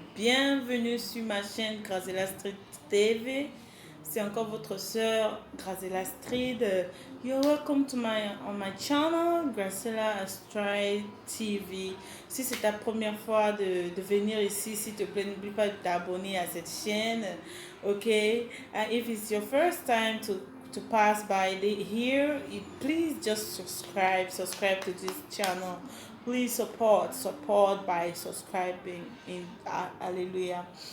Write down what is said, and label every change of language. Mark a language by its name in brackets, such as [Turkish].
[French] Bienvenue sur ma chaîne Grazela Street TV. C'est encore votre sœur Grazela Street. [English] You're welcome to my channel Grazela Street TV. [French] Si c'est ta première fois de venir ici, s'il te plaît, n'oublie pas de t'abonner à cette chaîne. Ok? [English] If it's your first time to pass by here, please just subscribe to this channel. Please support by subscribing in Alléluia.